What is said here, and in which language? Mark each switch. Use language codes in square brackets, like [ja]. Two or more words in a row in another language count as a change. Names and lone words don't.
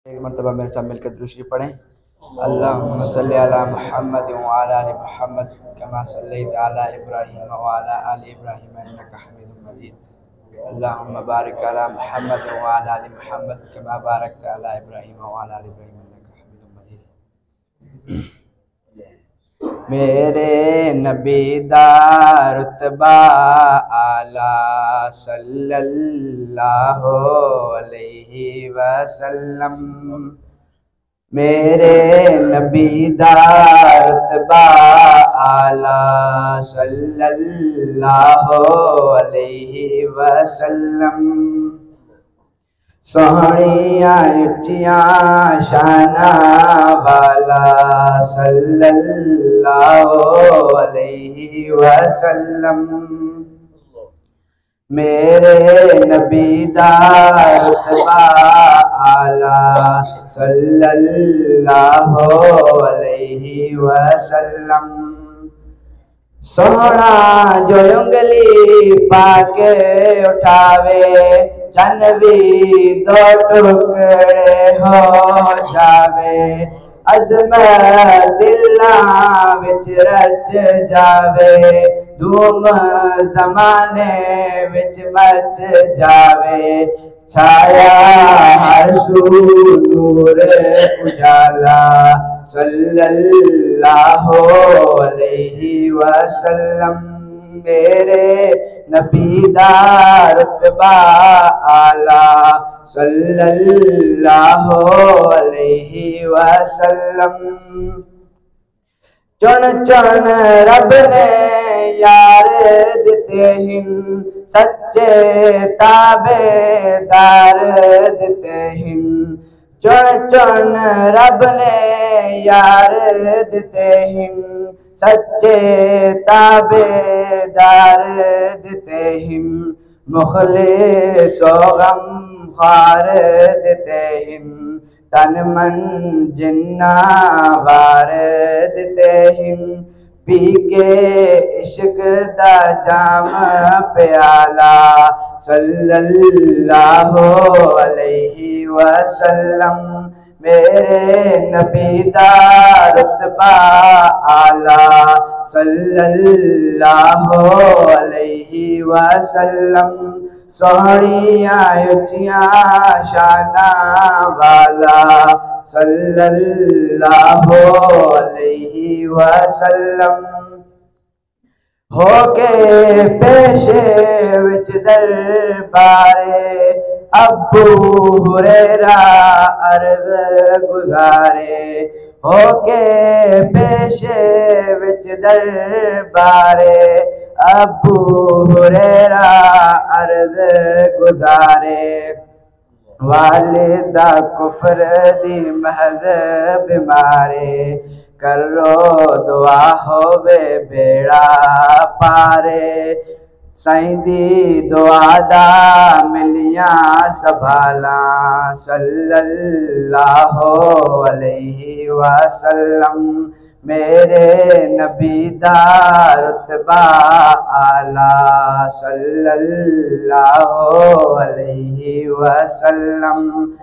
[ur] ایک مرتبہ میرے ساتھ مل کر درود شریف پڑھیں. [ar] اللهم صل على محمد وعلى آل محمد كما صليت على إبراهيم وعلى آل إبراهيم إنك حميد مجيد. اللهم بارك على محمد وعلى آل محمد كما باركت على إبراهيم وعلى آل إبراهيم إنك حميد مجيد. [pa] میرے نبی دا رتبہ اعلیٰ [ar] صلى الله عليه وسلم. [pa] میرے نبی دا رتبہ اعلیٰ [ar] صلى الله عليه وسلم. [pa] سوہنیا اچیاں شاناں والا [ar] صلى الله عليه وسلم. [pa] میرے نبی دا رتبہ اعلیٰ [ar] صلى الله عليه وسلم. [pa] سونا جو انگلی پاکے اٹھاوے چن بھی دو ٹکڑے ہو جاوے. عظمت دلاں وچ رچ جاوے دھوم زمانے وچ مچ جاوے. چھایا ہر سو نور اجالا [ar] صلى الله عليه وسلم. [pa] میرے نبی دا رتبہ اعلیٰ [ar] صلى الله عليه وسلم. [pa] چن چن رب نے یار دتے ہن سچے تابعدار دتے ہن. چن چن رب نے یار دتے ہن سچے تابعدار دتے ہن. مخلص و غمخوار دتے ہن تن من جنہاں وار دتے ہن. پی کے عشق دا جام پیالہ [ar] صلى الله عليه وسلم. [pa] میرے نبی دا رتبہ اعلیٰ [ar] صلى الله عليه وسلم. [pa] سوہنیا اچیاں شاناں والا [ar] صلى الله عليه وسلم. [pa] ہوکے پیشے وچ دربارے ابو ہریرہ عرض گزارے. ہوکے پیشے وچ دربارے ابو ہریرہ عرض گزارے. والدہ کفر دی محض بیمارے کرو دعا ہووے بیڑا پارے. سائیں دی دعا دا ملیاں سنبھالا [ar] صلى الله عليه وسلم. [pa] میرے نبی دا رتبہ اعلیٰ [ar] صلى الله عليه وسلم.